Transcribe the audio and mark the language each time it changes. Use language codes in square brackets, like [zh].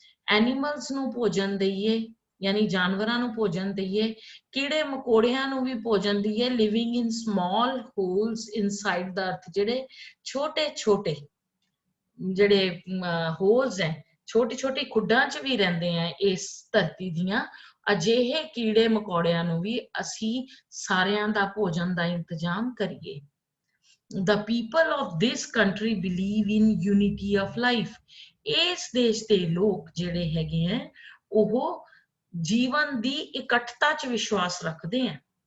[pa] Animals ਨੂੰ ਭੋਜਨ ਦਈਏ ਯਾਨੀ ਜਾਨਵਰਾਂ ਨੂੰ ਭੋਜਨ ਦਈਏ, ਕੀੜੇ ਮਕੌੜਿਆਂ ਨੂੰ ਵੀ ਭੋਜਨ ਦਈਏ, [en] living in small holes inside [pa] ਦਾ ਅਰਥ, ਜਿਹੜੇ ਛੋਟੇ ਛੋਟੇ ਜਿਹੜੇ ਹੋਲਸ ਹੈ, ਛੋਟੀ ਛੋਟੀ ਖੁੱਡਾਂ 'ਚ ਵੀ ਰਹਿੰਦੇ ਆ ਇਸ ਧਰਤੀ ਦੀਆਂ, ਅਜਿਹੇ ਕੀੜੇ ਮਕੌੜਿਆਂ ਨੂੰ ਵੀ ਅਸੀਂ ਸਾਰਿਆਂ ਦਾ ਭੋਜਨ ਦਾ ਇੰਤਜ਼ਾਮ ਕਰੀਏ। [en] The people of this country believe in unity of life. [pa] ਇਸ ਦੇਸ਼ ਦੇ ਲੋਕ ਜਿਹੜੇ ਹੈਗੇ ਹੈ ਉਹ ਜੀਵਨ ਦੀ ਇਕੱਠਤਾ 'ਚ ਵਿਸ਼ਵਾਸ ਰੱਖਦੇ ਹੈ।